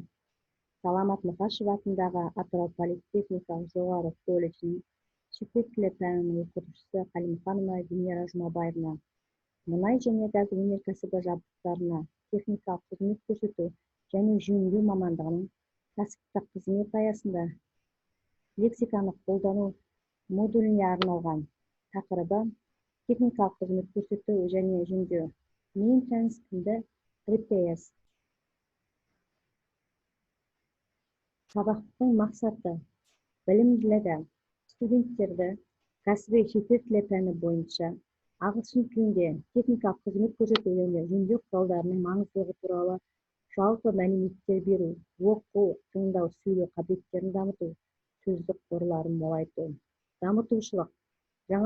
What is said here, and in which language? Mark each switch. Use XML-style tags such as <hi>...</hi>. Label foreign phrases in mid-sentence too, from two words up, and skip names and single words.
<kk>Саламат Мұқашев атындағы Атырау политехникалық жоғары колледжінің шетел тілі пәнінің оқытушысы Калимуханова В мұнай және газ өнеркәсібі жабдықтарына техникалық қызмет көрсету және жөндеу мамандығының кәсіптік қызмет аясында лексиканы қолдану модуліне арналған тақырыбы техникалық қызмет көрсету және жөндеу</kk> <en>maintenance and repairs.</en> <kk>Сабақтың мақсаты білімділігі студенттерді кәсіби шетел тілі пәні бойынша ағылшын тілінде техникалық қызмет көрсету және жөндеу құралдарының маңыздылығы туралы жалпы мәліметтер беру, оқу, тыңдау, сөйлеу қабілеттерін дамыту, сөздік қорларын молайту, дамытушылық, жаңа</kk>